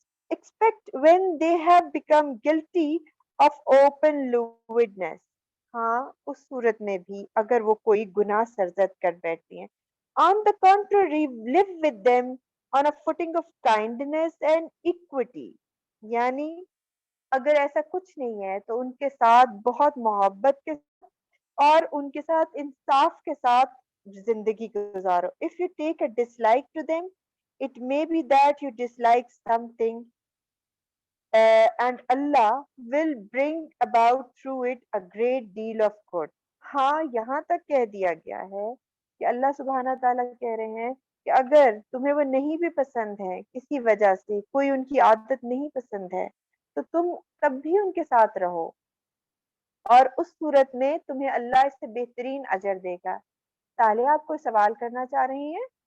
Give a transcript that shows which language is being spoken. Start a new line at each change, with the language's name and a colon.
English: Expect when they have become guilty of open lewdness۔
Urdu: ہاں، اس صورت میں بھی اگر وہ کوئی گناہ سرزد کر بیٹھتی ہیں۔
English: On the contrary, live with them on a footing of kindness and equity۔
Urdu: یعنی اگر ایسا کچھ نہیں ہے تو ان کے ساتھ بہت محبت کے اور ان کے ساتھ انصاف کے ساتھ زندگی گزارو۔
English: If you take a dislike to them, It may be that you dislike something and Allah will bring about through it a great deal of good.
Urdu: ہاں یہاں تک کہہ دیا گیا ہے کہ اللہ سبحانہ تعالیٰ کہہ رہے ہیں کہ اگر تمہیں وہ نہیں بھی پسند ہے کسی وجہ سے، کوئی ان کی عادت نہیں پسند ہے، تو تم تب بھی ان کے ساتھ رہو، اور اس صورت میں تمہیں اللہ اس سے بہترین اجر دے گا۔ تالیہ آپ کوئی سوال کرنا چاہ رہی ہیں؟